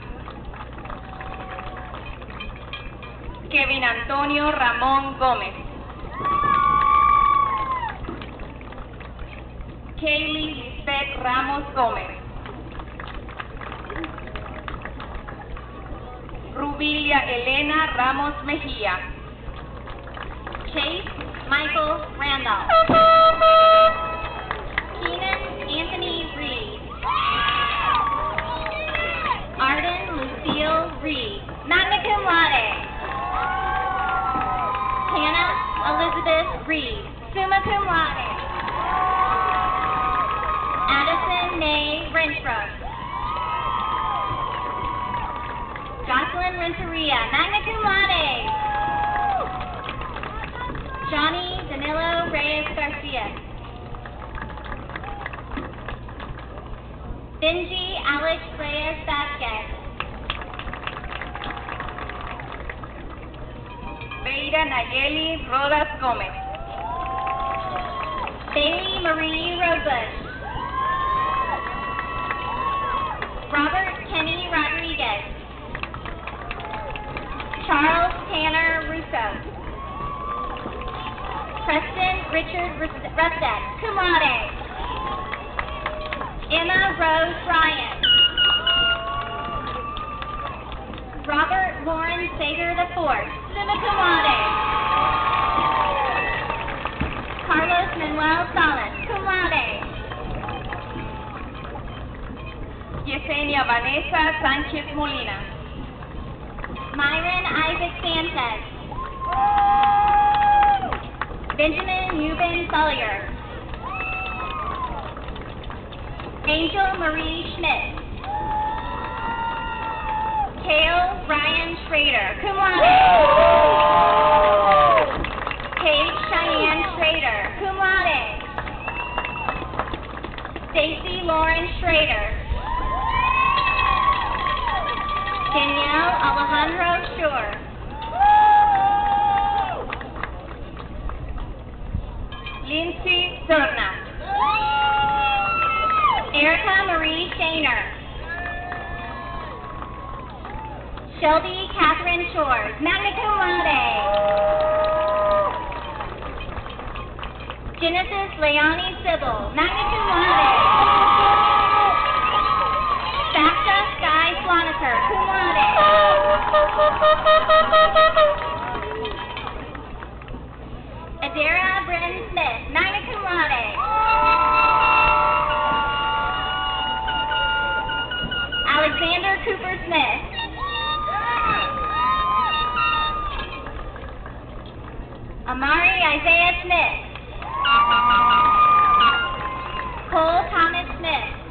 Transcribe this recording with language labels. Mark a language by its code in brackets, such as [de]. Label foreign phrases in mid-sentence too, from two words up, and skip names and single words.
[en] Kevin Antonio Ramón Gómez. Kaylee Lisbeth Ramos Gómez. Rubilia Elena Ramos Mejía. Chase Michael Randolph. Keenan Anthony Reed. Arden Lucille Reed, [la] magna cum laude. [en] Hannah Elizabeth Reed, [la] summa cum laude. [en] Addison May Renfro. Jocelyn Renteria, [la] magna cum laude. [en] Johnny Danilo Reyes Garcia. Benji Alex Reyes Vasquez. Beira Nayeli Rodas Gomez. Bailey Marie Rosebush. Robert Kenny Rodriguez. Charles Tanner Russo. Preston Richard Rustek, [la] cum laude. [en] Emma Rose Ryan. Robert Lauren Sager IV, [la] summa cum laude. [en] Carlos Manuel Salas, [la] cum laude. [en] Yesenia Vanessa Sánchez Molina. Myron Isaac Sanchez. Benjamin Euban Sawyer. Angel Marie Schmidt. Kale Ryan Schrader, [la] cum laude. [en] Paige Cheyenne Schrader, [la] cum laude. [en] Stacy Lauren Schrader. Danielle Alejandro Shore. Lindsay Serna. Erica Marie Shaner. Shelby Catherine Shores, [la] magna cum laude. [en] Genesis Leonie Sybil, [la] magna cum laude. [en] Sasha Sky Sloniker, [la] cum laude. [en] Adara Bryn Smith, [la] magna cum laude. [en] Alexander Cooper Smith. Amari Isaiah Smith. Cole Thomas Smith.